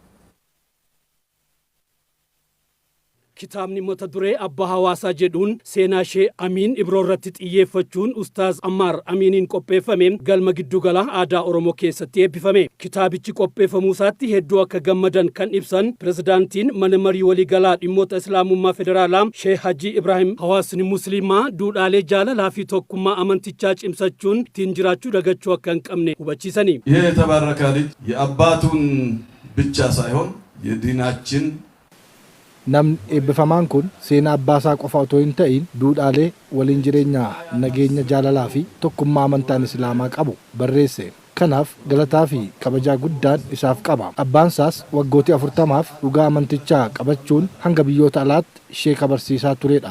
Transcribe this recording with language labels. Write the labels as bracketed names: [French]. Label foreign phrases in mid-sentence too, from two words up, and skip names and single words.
[Oromo] Kitaabni mata duree Abbaa Hawaasaa jedhuun seenaa Sheek Amiin Ibroo irratti xiyyeeffachuun Ustaaz Ammaar Amiiniin qopheeffame galma giddugala aadaa Oromoo keessatti eebbifame. Kitaabichi qopheeffamuu isaatti hedduu akka gammadan kan ibsan Pirezidaantiin mana marii waliigalaa dhimmoota Islaamummaa Federaalaa Sheek Hajii Ibraahim hawaasni Musliimaa duudhaalee jaalalaa fi tokkummaa amantichaa cimsachuun ittiin jiraachuu dagachuu akka hin qabne hubachiisani. [Amharic] ይህ የተባረከ ልጅ የአባቱን ብቻ ሳይሆን የዲናችን [Oromo] Namni eebbifamaan kun seenaa abbaasaa qofa otoo hin ta'in duudhaalee waliin jireenya nageenya jaalalaa fi tokkummaa amantaan Islaamaa qabu barreesse. Kanaaf galataa fi kabajaa guddaan isaaf qaba. Abbaansaas waggooti 40f dhugaa amantichaa qabachuun hanga biyyoota alaatti sheeka barsiisaa turedha.